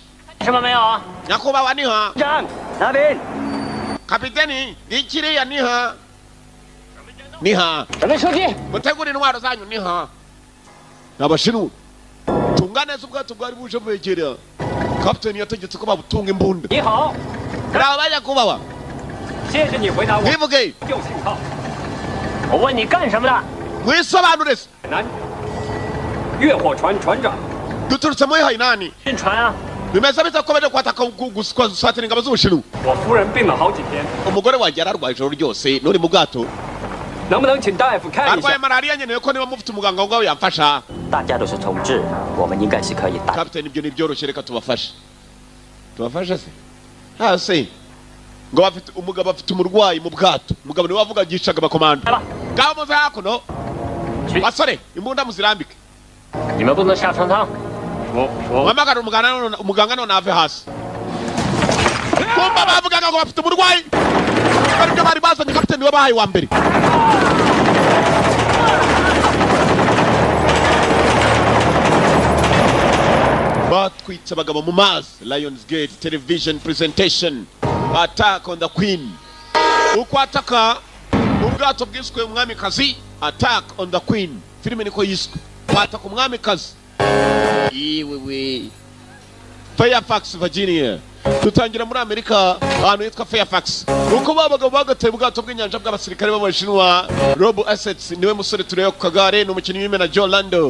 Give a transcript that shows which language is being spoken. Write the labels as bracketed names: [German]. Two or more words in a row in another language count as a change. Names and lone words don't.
[Kinyarwanda] Nyakubawa niha. Kapiteni, ikiriya niha. Niha. Mutegura intwaro zanyu niha. N'Abashinwa. Tunga neza ubwato bwari buje bwegera. Captain yategetse ko babutunga imbunda. Niha. Bravo Nyakubawa. Nivuge. [Chinese] 我问你干什么的？ [Kinyarwanda] Mwisobanure se. [Chinese] 越货船船长。 [Kinyarwanda] Duturutse muri Hainani. [Chinese] 晕船啊！ [Kinyarwanda] Bimeze bita ko baje kwataka gusatira ingabo z'Ubushinwa. [Chinese] 我夫人病了好几天。 [Kinyarwanda] Umugore wanjye yararwaye ijoro ryose nuri mu bwato. [Chinese] 能不能请大夫看一下？ [Kinyarwanda] Arwaye malaria nyene ko niba mufite umuganga ngaho yamfasha. [Chinese] 大家都是同志，我们应该是可以打。 [Kinyarwanda] Captain, ibyo ni byoroshye, reka tubafashe. Tubafashe se? Hasi. Ngo bafite umugabo afite umurwayi mu bwato. Umugabo niwe wavuga gishaga abakomando. Ngaho muze hakuno. Basore, imbunda muzirambike. [Chinese] 你们不能下船舱。我。 [Kinyarwanda] Wamagara umuganga none ave hasi. Kumba bavugaga ngo bafite umurwayi. Baribyo bari bazanye Captain niwe bahaye wa mbere. Batwitse abagabo mu mazi. [English] Lionsgate television presentation. Attack on the Queen. [Kinyarwanda] Ukwataka ubwato bwiswe umwamikazi. [English] Attack on the Queen. [Kinyarwanda] Filime niko yiswe. Kwataka umwamikazi. Iwewe. Fairfax, Virginia. Tutangira muri Amerika ahantu yitwa Fairfax. Uko babagabo bagateye ubwato bw'inyanja bw'abasirikare b'Abashinwa. Rob Assets niwe musore tureba ku kagare n'umukinnyi w'imena John Lando.